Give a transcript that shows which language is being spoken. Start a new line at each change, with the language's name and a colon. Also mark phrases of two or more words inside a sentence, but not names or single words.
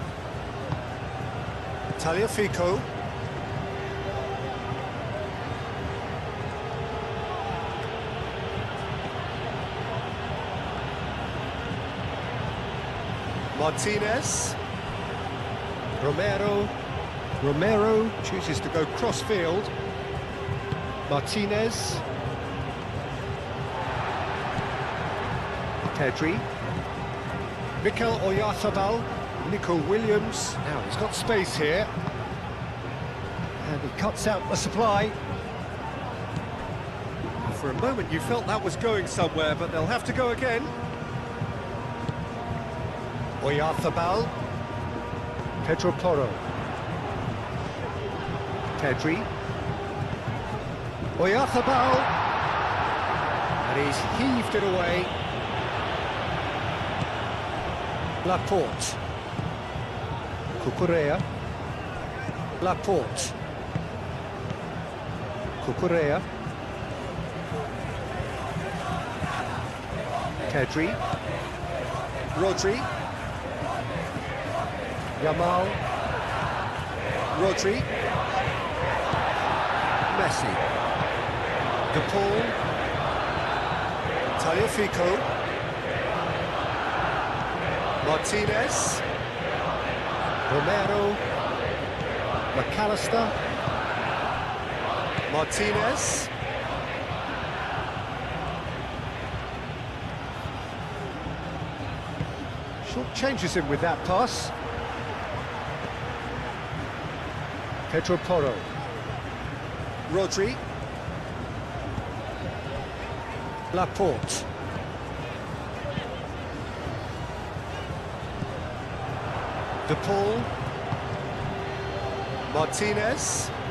English: Tagliafico. Martinez. Romero chooses to go cross-field. Martinez. Pedri. Mikel Oyarzabal. Nico Williams. Now he's got space here. And he cuts out the supply. For a moment you felt that was going somewhere, but they'll have to go again. Oyarzabal. Pedro Porro. Pedri. Oyarzabal. And he's heaved it away. Laporte. Cucurella. Laporte. Cucurella. Pedri. Rodri. Yamal. Rodri. Messi. De Paul. Tagliafico. Martinez. Romero. McAllister. Martinez. Short changes him with that pass. Pedro Porro. Rodri. Laporte. De Paul. Martinez.